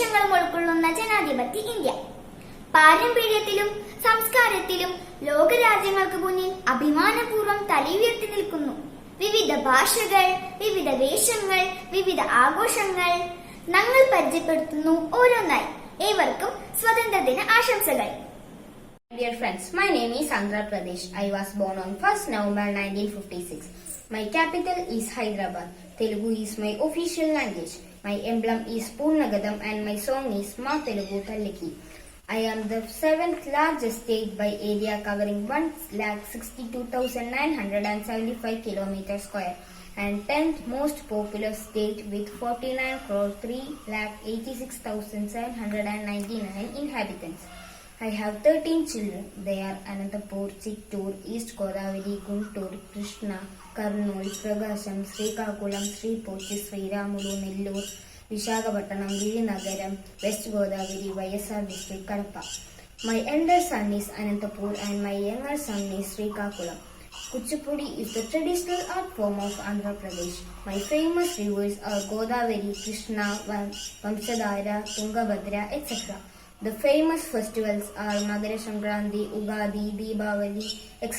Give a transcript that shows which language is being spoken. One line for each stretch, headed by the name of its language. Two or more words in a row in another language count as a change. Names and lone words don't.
Malayalam: വിശ്വാസങ്ങളും ഉൾക്കൊള്ളുന്ന ജനാധിപത്യ ഇന്ത്യ. പാരമ്പര്യത്തിലും സംസ്കാരത്തിലും ലോകരാജ്യങ്ങൾക്ക് മുന്നിൽ അഭിമാനപൂർവ്വം തലയുയർത്തി നിൽക്കുന്നു. വിവിധ ഭാഷകൾ, വിവിധ വേഷങ്ങൾ, വിവിധ ആഘോഷങ്ങൾ ഞങ്ങൾ പരിചയപ്പെടുത്തുന്നു ഓരോന്നായി. ഏവർക്കും സ്വാതന്ത്ര്യദിന ആശംസകൾ.
English: Dear friends, my name is Andhra Pradesh. I was born on 1st November 1956. My capital is Hyderabad. Telugu is my official language. My emblem is Purnagadam and my song is Ma Telugu Talliki. I am the 7th largest state by area, covering 1,62,975 km square, and 10th most populous state with 49,386,799 inhabitants. I have 13 children. They are Anantapur, Chittoor, East Godavari, Guntur, Krishna, Kurnool, Prakasham, Srikakulam, Sripochi, Sriramulu, Nellore, Visakhapatnam, Vizianagaram, West Godavari, YSR district, Kadapa. My elder son is Anantapur and my younger son is Srikakulam. Kuchipudi is the traditional art form of Andhra Pradesh. My famous rivers are Godavari, Krishna, Vamsadhara, Tungabhadra, etc. The famous festivals are Madara Sankranti, Ugadi, Deepavali, etc.